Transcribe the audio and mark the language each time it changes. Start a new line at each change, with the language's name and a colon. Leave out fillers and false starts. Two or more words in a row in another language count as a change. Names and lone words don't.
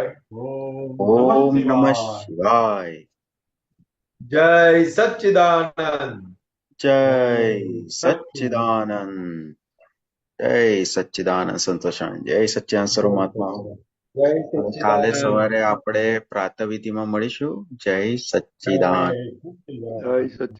Sanskrit: ओम नमः शिवाय
Hindi: जय सच्चिदानंद जय सच्चिदानंद जय सच्चिदानंद संतोषानंद जय सच्चिदानंद सर्वमात्मा जय
Gujarati: કાલે सच्चिदानंद સવારે આપણે પ્રાતઃવિધિમાં મળીશું જય સચ્ચિદાનંદ જય સચ્ચિદાનંદ.